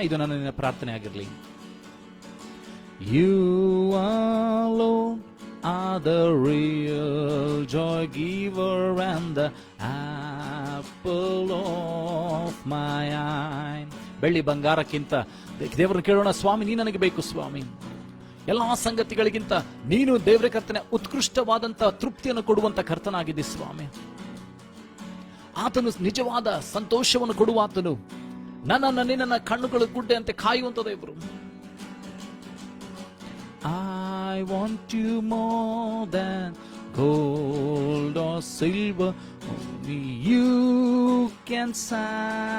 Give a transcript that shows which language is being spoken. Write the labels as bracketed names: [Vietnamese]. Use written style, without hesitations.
[Kannada] ಇದು ನನ್ನ ಪ್ರಾರ್ಥನೆ ಆಗಿರಲಿ. [English] You alone are the real joy giver, and the apple of my eye. [Kannada] ಬೆಳ್ಳಿ ಬಂಗಾರಕ್ಕಿಂತ ದೇವರನ್ನು ಕೇಳೋಣ. ಸ್ವಾಮಿ, ನೀ ನನಗೆ ಬೇಕು ಸ್ವಾಮಿ. ಎಲ್ಲಾ ಸಂಗತಿಗಳಿಗಿಂತ ನೀನು ದೇವರ ಕರ್ತನೆ ಉತ್ಕೃಷ್ಟವಾದಂತ ತೃಪ್ತಿಯನ್ನು ಕೊಡುವಂತ ಕರ್ತನಾಗಿದ್ದಿ ಸ್ವಾಮಿ. ಆತನು ನಿಜವಾದ ಸಂತೋಷವನ್ನು ಕೊಡುವಾತನು. ನಿನ್ನ ಕಣ್ಣುಗಳು ಗುಡ್ಡೆ ಅಂತೆ ಕಾಯುವಂತ ದೇವರು. [English] I want you more than gold or silver, only you can satisfy.